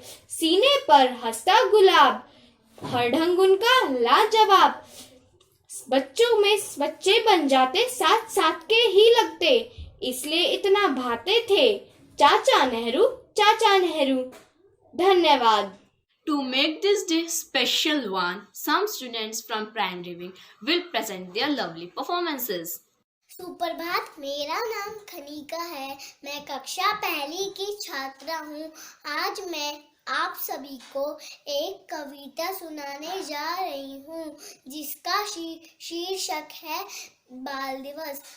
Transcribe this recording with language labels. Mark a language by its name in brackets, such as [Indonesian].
[Hindi] सीने पर हंसता गुलाब, हर ढंग उनका लाजवाब, बच्चों में बच्चे बन जाते, साथ साथ के ही लगते, इसलिए इतना भाते थे चाचा नेहरू। धन्यवाद। [English] To make this day special one, some students from Primary Wing will present their lovely performances. [Hindi] सुप्रभात, मेरा नाम खनिका है। मैं कक्षा पहली की छात्रा हूँ। आज मैं आप सभी को एक कविता सुनाने जा रही हूँ, जिसका शीर्षक है बाल दिवस।